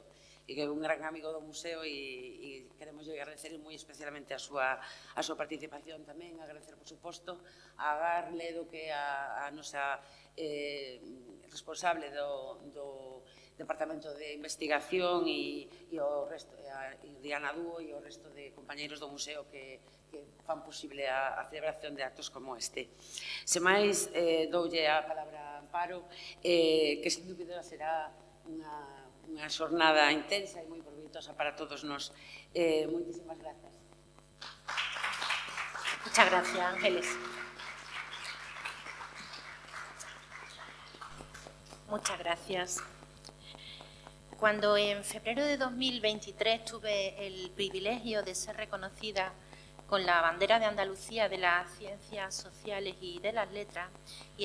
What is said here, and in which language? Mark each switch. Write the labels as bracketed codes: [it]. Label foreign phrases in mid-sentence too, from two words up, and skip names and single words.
[gl] E que é un gran amigo do museo e queremos agradecer moi especialmente a súa participación tamén, agradecer, por suposto, a Agar Ledo, que é a nosa responsable do Departamento de Investigación e o resto, Diana Dúo e o resto de compañeiros do museo que fan posible a celebración de actos como este. Se máis, doulle a palabra a Amparo, que sin dúbida será unha xornada intensa e moi proveitosa para todos nós. Moitísimas grazas. [es] Muchas gracias, Ángeles. Muchas gracias. Cuando en febrero de 2023 tuve el privilegio de ser reconocida con la bandera de Andalucía de las Ciencias Sociales y de las Letras, y